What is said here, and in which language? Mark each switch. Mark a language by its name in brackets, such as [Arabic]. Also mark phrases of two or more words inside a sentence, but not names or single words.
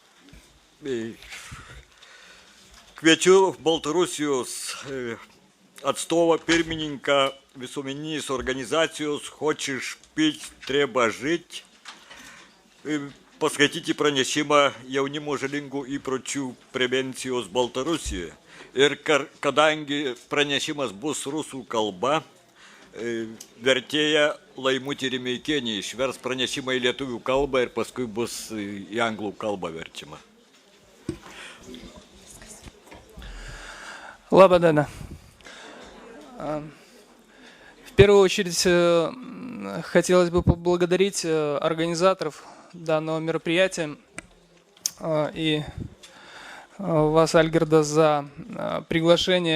[Lithuanian] Baltarusijos atstovą pirmininką visuomeninės organizacijos Хочешь пить, treba žить, paskaityti pranešimą jaunimo žalingų įpročių prevencijos Baltarusijoje. Ir kadangi pranešimas bus rusų kalba, vertėja Laimutė Rimeikienė išvers pranešimą į lietuvių kalbą ir paskui bus į anglų kalbą verčiama. Laba diena. [Russian] В первую очередь хотелось бы поблагодарить организаторов данного мероприятия и вас, Альгерда, за приглашение.